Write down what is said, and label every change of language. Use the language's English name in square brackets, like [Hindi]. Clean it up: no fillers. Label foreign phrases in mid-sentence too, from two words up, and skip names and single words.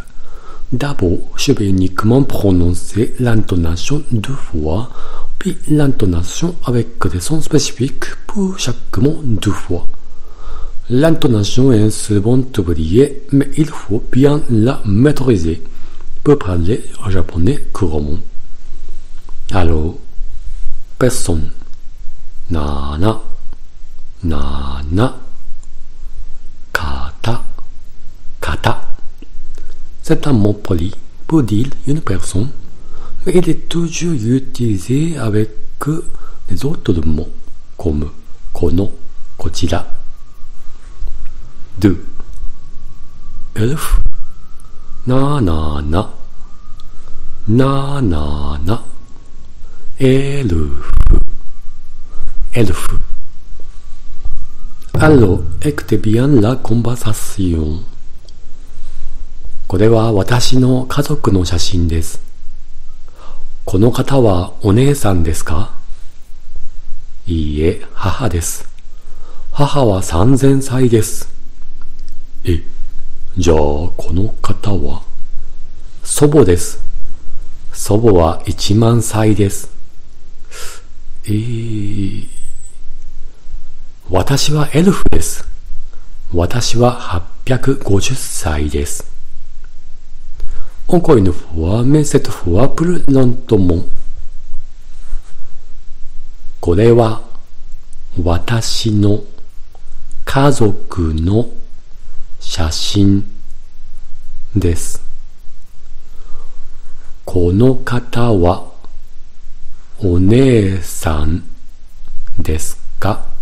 [French] D'abord, je vais uniquement prononcer l'intonation deux fois, puis l'intonation avec des sons spécifiques pour chaque mot deux fois. L'intonation est souvent oubliée, mais il faut bien la maîtriser pour parler japonais couramment. Alors, personne. Nana, nana, kata, kata. C'est un mot poli pour dire une personne, mais il est toujours utilisé avec les autres mots comme [Japanese] この、こちら. [French] 2. Elf. Na na na. Na na na. Elf. Elf. Alors, écoutez bien la conversation. [Japanese] これは私の家族の写真です。この方はお姉さんですか？いいえ、母です。母は3000歳です。じゃあこの方は？祖母です。祖母は1万歳です。私はエルフです。私は850歳です。 [French] Encore une fois, mais cette fois plus lentement. [Japanese] これは私の家族の写真です。この方はお姉さんですか？